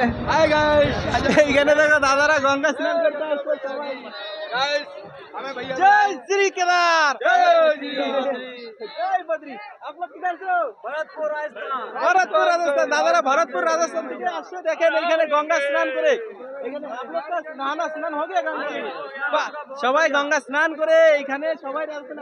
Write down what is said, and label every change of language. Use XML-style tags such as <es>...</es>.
<bn>Hi guys, এখানে দেখো দাদারা গঙ্গা স্নান করতে আসছে সবাই।</bn> <hi>গাইস जय श्री केदार, जय बद्री। आप लोग किधर से हो?</hi> <bn>भरतपुर राजस्थान। भरतपुर राजस्थान। दादारा भरतपुर राजस्थान থেকে আসছে। দেখেন এখানে গঙ্গা স্নান করে।</bn> <hi>এখানে आप लोग का स्नान हो गया गंगा में?</hi> <bn>বাহ, সবাই গঙ্গা স্নান করে এখানে সবাই আসছেন।</bn>